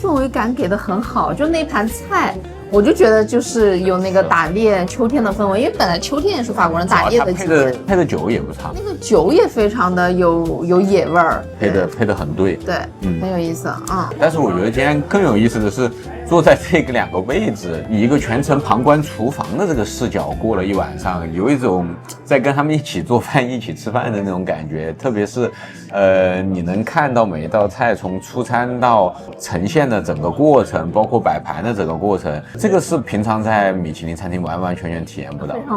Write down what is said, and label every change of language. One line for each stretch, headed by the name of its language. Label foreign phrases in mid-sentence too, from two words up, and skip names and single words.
Chinese: 對，因為它整個氛圍感給得很好，就那盤菜， 我就觉得就是有那個打獵秋天的氛圍，因為本來秋天也是法國人打獵的季節。配的酒也不差，那個酒也非常的有野味兒，配的很對，對，很有意思啊。但是我覺得今天更有意思的是，坐在這個2個位置，以一個全程旁觀廚房的這個視角過了一晚上，有一種在跟他們一起做飯、一起吃飯的那種感覺。特別是，你能看到每一道菜從出餐到呈現的整個過程，包括擺盤的整個過程，這個是平常在米其林餐廳完完全全體驗不到的，